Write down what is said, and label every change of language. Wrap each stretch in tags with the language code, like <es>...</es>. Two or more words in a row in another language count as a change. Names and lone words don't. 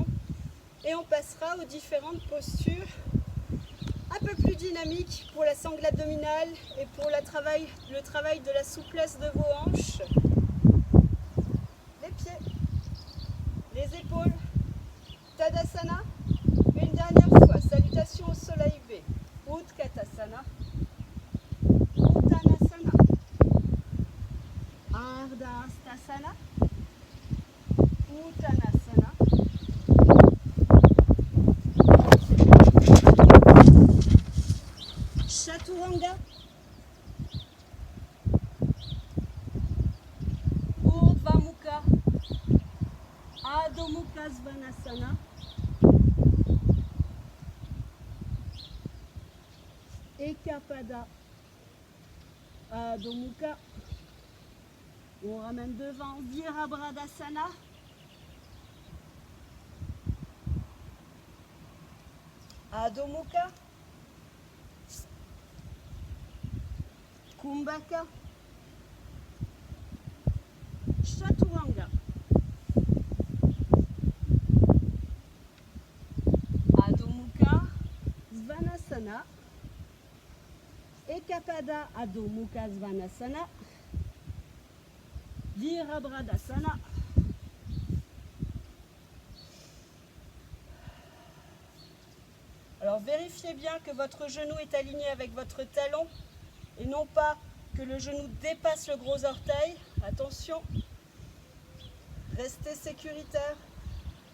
<fr>Et on passera aux différentes postures un peu plus dynamiques pour la sangle abdominale et pour le travail de la souplesse de vos hanches. Les pieds, les épaules, Tadasana. Une dernière fois, salutation au soleil V. Utkatasana. Uttanasana. Ardha Hastasana. Uttanasana. Chaturanga. Urdhva Mukha. Adho Mukha Svanasana. Ekapada. Adho Mukha. On ramène devant Virabhadasana. Adho Mukha. Kumbhaka. Chaturanga. Adho Mukha Svanasana. Ekapada Adho Mukha Svanasana. Virabhadasana. Alors vérifiez bien que votre genou est aligné avec votre talon et non pas que le genou dépasse le gros orteil. Attention, restez sécuritaire.</fr>